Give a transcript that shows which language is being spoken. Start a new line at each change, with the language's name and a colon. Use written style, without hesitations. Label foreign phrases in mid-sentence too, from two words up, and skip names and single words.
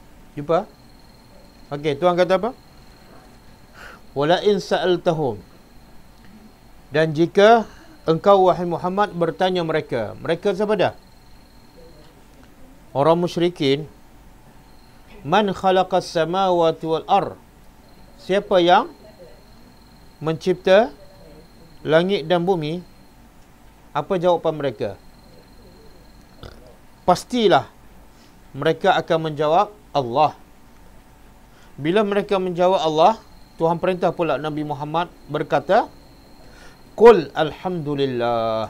Malay: Jumpa? Okey, Tuhan kata apa?
Arabic: Wala in sa'altahum.
Malay: Dan jika engkau wahai Muhammad bertanya mereka. Mereka siapa dah? Orang musyrikin.
Arabic: Man khalaqas samawati wal ar.
Malay: Siapa yang mencipta langit dan bumi? Apa jawapan mereka? Pastilah mereka akan menjawab Allah. Bila mereka menjawab Allah, Tuhan perintah pula Nabi Muhammad berkata,
Arabic: Qul alhamdulillah.